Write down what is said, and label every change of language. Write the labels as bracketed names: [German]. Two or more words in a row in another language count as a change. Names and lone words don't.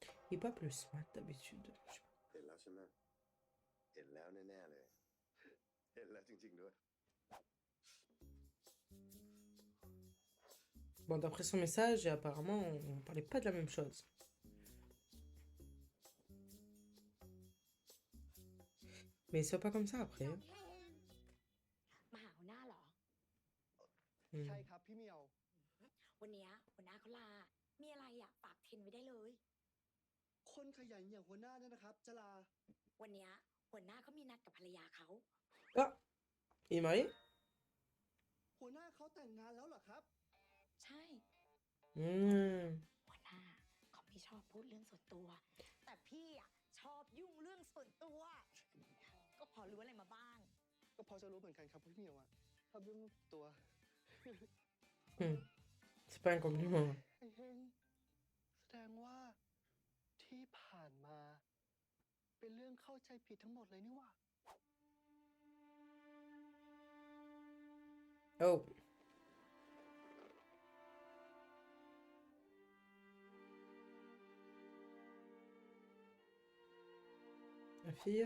[French] Il est pas plus smart d'habitude. Je sais pas. [Thai] เห็นแล้วใช่ไหมเห็นแล้วแน่ๆเลย เห็นแล้วจริงๆด้วย [French] Bon, d'après son message, apparemment, on parlait pas de la même chose. Mais c'est pas comme ça après. [Thai] น้องเพลงมาหาหัวหน้าเหรอ Hmm. ใช่ครับพี่เหมียว วันเนี้ยหัวหน้าเขาลา มีอะไรอ่ะฝากเทนไว้ได้เลย คนขยันอย่างหัวหน้าเนี่ยนะครับจะลา วันเนี้ยหัวหน้าเขามีนัดกับภรรยาเขา [French] Ah, il est marié? [Thai] หัวหน้าเขาแต่งงานแล้วเหรอครับ ใช่ Hmm. หัวหน้าเขาไม่ชอบพูดเรื่องส่วนตัว แต่พี่อ่ะชอบยุ่งเรื่องส่วนตัว ก็พอรู้อะไรมาบ้าง ก็พอจะรู้เหมือนกันครับพี่เหมียวอะชอบเรื่องตัว [French] Hmm. C'est pas un compliment. [Thai] ไอ้เฮงแสดงว่าที่ผ่านมา เป็นเรื่องเข้าใจผิดทั้งหมดเลยนี่หว่า Oh. [French] La fille?